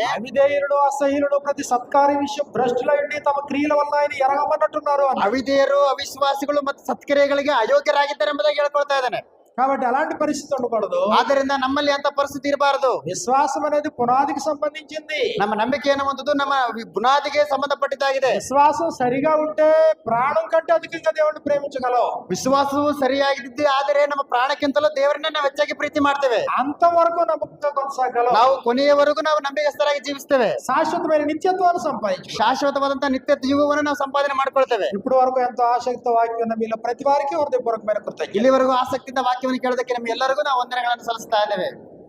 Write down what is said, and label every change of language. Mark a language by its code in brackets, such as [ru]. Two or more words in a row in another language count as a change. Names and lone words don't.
[te] అవిధేయుడు అసహ్యుడు ప్రతి సత్కార్య విషయం భ్రష్టులైండి తమ క్రియల వల్ల ఆయన ఎరగమన్నట్టున్నారు అని. [kn] ಅವಿಧೇಯರು ಅವಿಶ್ವಾಸಿಗಳು ಮತ್ತು ಸತ್ಕ್ರಿಯೆಗಳಿಗೆ ಅಯೋಗ್ಯರಾಗಿದ್ದಾರೆ ಎಂಬುದಾಗಿ ಹೇಳ್ಕೊಳ್ತಾ ಇದ್ದಾನೆ. [te] కాబట్టి అలాంటి పరిస్థితి ఉండకూడదు. [kn] ಆದ್ದರಿಂದ ನಮ್ಮಲ್ಲಿ ಅಂತ ಪರಿಸ್ಥಿತಿ ಇರಬಾರದು. [te] విశ్వాసం అనేది పునాదికి సంబంధించింది. [kn] ನಮ್ಮ ನಂಬಿಕೆ ಅನ್ನುವಂಥದ್ದು ನಮ್ಮ ಬುನಾದಿಗೆ ಸಂಬಂಧಪಟ್ಟಿದ್ದಾಗಿದೆ. [te] విశ్వాసం సరిగా ఉంటే ప్రాణం కంటే అధికంగా దేవుడిని ప్రేమించగలవు. [kn] ವಿಶ್ವಾಸವು ಸರಿಯಾಗಿದ್ದೆ ಆದರೆ ನಮ್ಮ ಪ್ರಾಣಕ್ಕಿಂತಲೂ ದೇವರನ್ನೇ ನಾವು ಹೆಚ್ಚಾಗಿ ಪ್ರೀತಿ ಮಾಡ್ತೇವೆ. [te] అంతవరకు నమ్మకంగా కొనసాగలవు. [kn] ನಾವು ಕೊನೆಯವರೆಗೂ ನಾವು ನಂಬಿಕಸ್ಥರಾಗಿ ಜೀವಿಸ್ತೇವೆ. [te] శాశ్వతమైన నిత్యత్వాన్ని సంపాదించు. [kn] ಶಾಶ್ವತವಾದಂತಹ ನಿತ್ಯ ಜೀವವನ್ನು ನಾವು ಸಂಪಾದನೆ ಮಾಡ್ಕೊಳ್ತೇವೆ. [te] ఇప్పుడు వరకు ఎంతో ఆసక్తితో వాక్యం మీలో ప్రతి వారికి హృదయపూర్వకమైన కృతజ్ఞతలు. [kn] ಇಲ್ಲಿವರೆಗೂ ಆಸಕ್ತಿಯಿಂದ ವಾಕ್ಯವನ್ನು ಕೇಳೋದಕ್ಕೆ ನಮ್ಮ ಎಲ್ಲರಿಗೂ ನಾವು ವಂದನೆಗಳನ್ನು ಸಲ್ಲಿಸ್ತಾ ಇದ್ದೇವೆ.